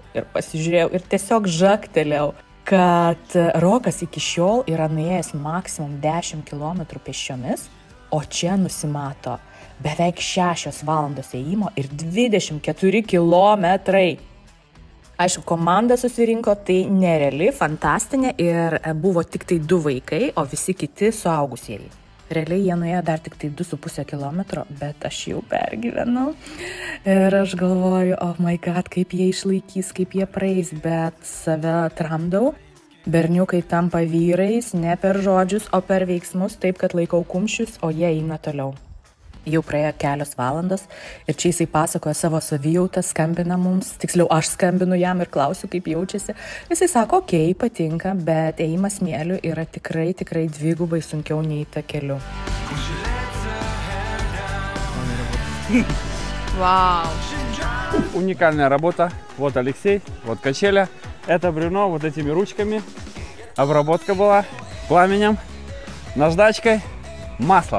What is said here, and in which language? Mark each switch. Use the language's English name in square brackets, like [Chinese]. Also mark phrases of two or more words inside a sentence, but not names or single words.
[Lithuanian] Ir pasižiūrėjau ir tiesiog žagtelėjau, kad Rokas iki šiol yra nuėjęs maksimum 10 km pėsčiomis, o čia nusimato beveik 6 valandos ėjimo ir 24 kilometrai. Aišku, komanda susirinko, tai nereali, fantastinė ir buvo tik tai 2 vaikai, o visi kiti suaugusieji. Realiai jie nuėjo dar tik tai 2,5 kilometro, bet aš jau pergyvenau. Ir aš galvoju, [English] oh my god, [Lithuanian] kaip jie išlaikys, kaip jie praeis, bet save tramdau. Berniukai tampa vyrais, ne per žodžius, o per veiksmus, taip kad laikau kumščius, o jie eina toliau. Jau praėjo kelios valandos ir čia jisai pasakoja savo savijautą, skambina mums, tiksliau aš skambinu jam ir klausiu, kaip jaučiasi. Jisai sako, okei, patinka, bet ėjimas smėliu yra tikrai dvigubai sunkiau nei takeliu. [Russian] Вау! Уникальная работа. Вот Алексей, вот качеля. Это бревно вот этими ручками. Обработка была пламенем, наждачкой, маслом.